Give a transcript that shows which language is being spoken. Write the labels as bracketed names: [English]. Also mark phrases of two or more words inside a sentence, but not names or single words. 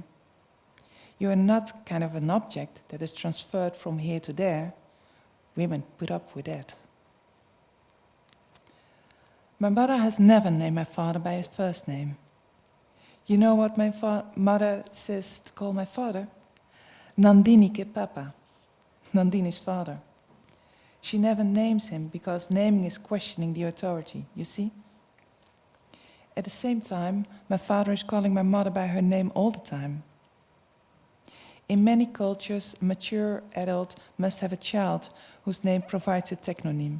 [English] You are not kind of an object that is transferred from here to there. Women put up with that. My mother has never named my father by his first name. You know what my mother says to call my father? [Hindi] Nandini ke papa, [English] Nandini's father. She never names him because naming is questioning the authority, you see? At the same time, my father is calling my mother by her name all the time. In many cultures, a mature adult must have a child whose name provides a technonym.